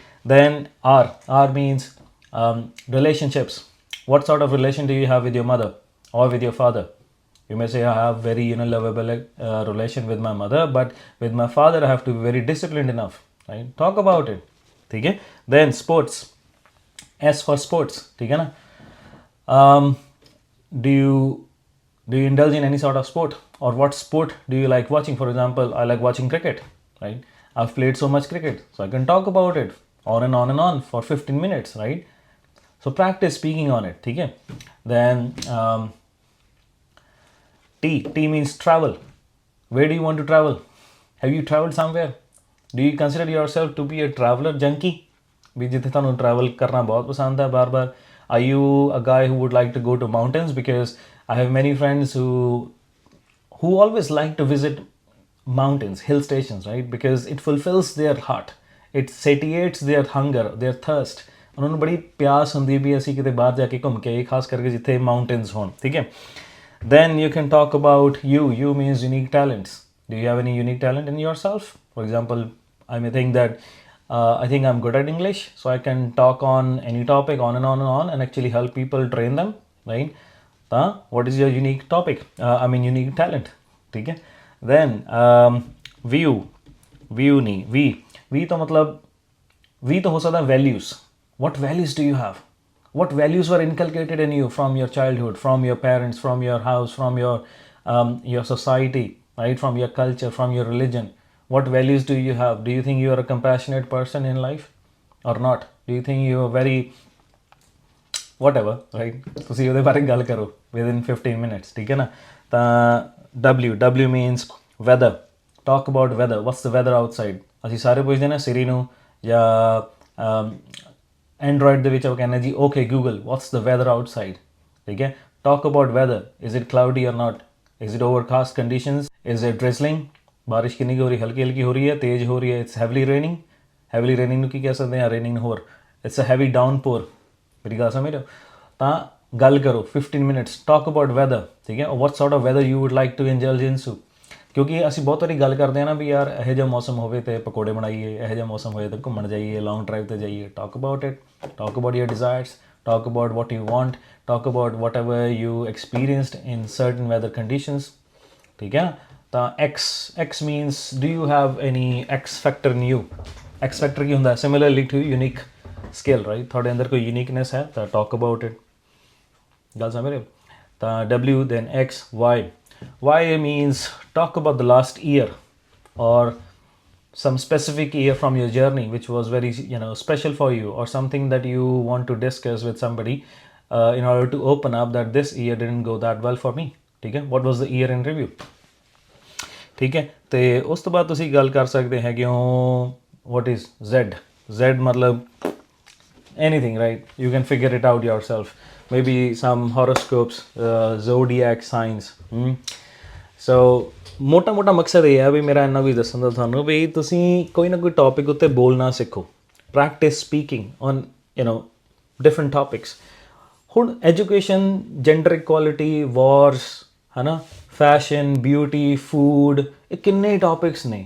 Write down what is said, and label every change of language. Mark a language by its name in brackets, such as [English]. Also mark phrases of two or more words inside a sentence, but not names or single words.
[English] Then R means relationships. What sort of relation do you have with your mother or with your father? You may say I have very lovable relation with my mother, but with my father I have to be very disciplined enough. Right? Talk about it. Okay? Then sports. S for sports. [Hindi] ठीक है ना? [English] Do you indulge in any sort of sport? Or what sport do you like watching? For example, I like watching cricket. Right? I've played so much cricket, so I can talk about it on and on and on for 15 minutes. Right? So practice speaking on it. [Hindi] ठीक है? [English] Then T means travel. Where do you want to travel? Have you traveled somewhere? Do you consider yourself to be a traveler junkie? [Punjabi] भी जिथे ਤੁਹਾਨੂੰ travel करना बहुत पसंद है बार बार. [English] Are you a guy who would like to go to mountains? Because I have many friends who always like to visit mountains, hill stations, right? Because it fulfills their heart. It satiates their hunger, their thirst. [Punjabi] ਉਹਨਾਂ ਨੂੰ ਬੜੀ ਪਿਆਸ ਹੁੰਦੀ ਵੀ ਅਸੀਂ ਕਿਤੇ ਬਾਹਰ ਜਾ ਕੇ ਘੁੰਮ ਕੇ ਆਈਏ, ਖਾਸ ਕਰਕੇ ਜਿੱਥੇ ਮਾਊਂਟੇਨਸ ਹੋਣ. ਠੀਕ ਹੈ. [English] Then you can talk about you means unique talents. Do you have any unique talent in yourself? For example, I may think that I think I'm good at English, so I can talk on any topic on and on and on and actually help people train them, right? What is your unique topic? Unique talent. [Hindi] ठीक है. [English] Then view [Hindi] नहीं V तो मतलब V तो हो सकता है values. [English] What values do you have? What values were inculcated in you from your childhood, from your parents, from your house, from your society, right? From your culture, from your religion. What values do you have? Do you think you are a compassionate person in life or not? Do you think you are very whatever, right? [Punjabi] ਤੁਸੀਂ ਉਹਦੇ ਬਾਰੇ ਗੱਲ ਕਰੋ [English] within 15 minutes. [Punjabi] ਠੀਕ ਹੈ ਨਾ? ਤਾਂ [English] W means weather. Talk about weather. What's the weather outside? [Punjabi] ਅਸੀਂ ਸਾਰੇ ਪੁੱਛਦੇ ਨੇ Siri ਨੂੰ ਜਾਂ Android ਦੇ ਵਿੱਚ ਉਹ ਕਹਿੰਦੇ ਜੀ [English] okay Google, what's the weather outside? [Punjabi] ਠੀਕ ਹੈ. [English] Talk about weather. Is it cloudy or not? Is it overcast conditions? Is it drizzling? [Punjabi] ਬਾਰਿਸ਼ ਕਿੰਨੀ ਕੁ ਹੋ ਰਹੀ, ਹਲਕੀ ਹਲਕੀ ਹੋ ਰਹੀ ਹੈ, ਤੇਜ਼ ਹੋ ਰਹੀ ਹੈ, [English] It's heavily raining [Punjabi] ਨੂੰ ਕੀ ਕਹਿ ਸਕਦੇ ਹਾਂ, ਰੇਨਿੰਗ ਹੋਰ [English] It's a heavy downpour. [Punjabi] ਮੇਰੀ ਗੱਲ ਸਮਝ ਰਹੇ ਹੋ? ਤਾਂ ਗੱਲ ਕਰੋ 15 ਮਿੰਟਸ, [English] Talk about weather. [Punjabi] ਠੀਕ ਹੈ. [English] What sort of weather you would like to indulge in to. [Punjabi] ਕਿਉਂਕਿ ਅਸੀਂ ਬਹੁਤ ਵਾਰੀ ਗੱਲ ਕਰਦੇ ਹਾਂ ਨਾ ਵੀ ਯਾਰ ਇਹੋ ਜਿਹਾ ਮੌਸਮ ਹੋਵੇ ਤੇ ਪਕੌੜੇ ਬਣਾਈਏ, ਇਹੋ ਜਿਹਾ ਮੌਸਮ ਹੋਏ ਤੇ ਘੁੰਮਣ ਜਾਈਏ, [English] long drive [Punjabi] ਤੇ ਜਾਈਏ. [English] Talk about it, talk about your desires, talk about what you want, talk about whatever you experienced in certain weather conditions. [Punjabi] ਠੀਕ ਹੈ ਨਾ? [English] ਤਾਂ X means do you have any X factor in you? X factor [Punjabi] ਕੀ ਹੁੰਦਾ? [English] Similarly to unique skill, right? [Punjabi] ਤੁਹਾਡੇ ਅੰਦਰ ਕੋਈ uniqueness ਹੈ ਤਾਂ [English] talk about it. [Punjabi] ਗੱਲ ਸਮਝ ਰਹੇ ਹੋ? [English] ਤਾਂ W, then X, Y means talk about the last year or some specific year from your journey which was very special for you, or something that you want to discuss with somebody in order to open up that this year didn't go that well for me. [Punjabi] ਠੀਕ ਹੈ. [English] What was the year in review? [Punjabi] ਠੀਕ ਹੈ. ਅਤੇ ਉਸ ਤੋਂ ਬਾਅਦ ਤੁਸੀਂ ਗੱਲ ਕਰ ਸਕਦੇ ਹੈਗੇ ਹੋ [English] what is Z [Punjabi] ਮਤਲਬ [English] anything, right? You can figure it out yourself. Maybe some horoscopes, zodiac signs. [Punjabi] So ਮੋਟਾ ਮਕਸਦ ਇਹ ਹੈ ਵੀ ਮੇਰਾ ਇੰਨਾ ਕੁਝ ਦੱਸਣ ਦਾ ਤੁਹਾਨੂੰ ਵੀ ਤੁਸੀਂ ਕੋਈ ਨਾ ਕੋਈ ਟੌਪਿਕ ਉੱਤੇ ਬੋਲਣਾ ਸਿੱਖੋ. [English] Practice speaking on different topics. [Punjabi] ਹੁਣ [English] education, gender equality, wars, [Punjabi] ਹੈ ਨਾ, [English] fashion, beauty, food, [Punjabi] ਇਹ ਕਿੰਨੇ ਟੌਪਿਕਸ ਨੇ.